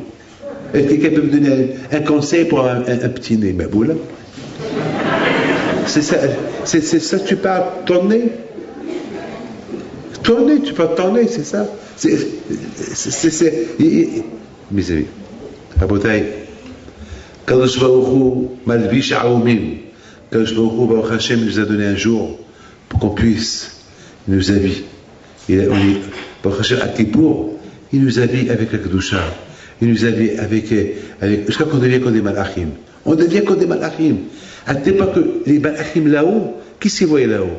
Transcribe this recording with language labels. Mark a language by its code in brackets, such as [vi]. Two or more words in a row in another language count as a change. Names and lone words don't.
[fr] Est-ce que quelqu'un peut me donner un conseil pour un petit nez? Mais voilà. C'est ça que tu parles, ton nez? Ton nez, tu parles ton nez, c'est ça? Mes amis, [he] רבותי קדוש ברוך הוא מלביש ערומים קדוש ברוך הוא ברוך השם [fr] nous a donné un jour pour qu'on puisse nous habiller. [he] ברוך השם, [fr] à Kippour, il nous habille avec la Kedusha. Il nous habille avec jusqu'à qu'on devient comme des malachim. On devient comme des malachim. À tel point que les malachim là-haut, qui s'y voient là-haut?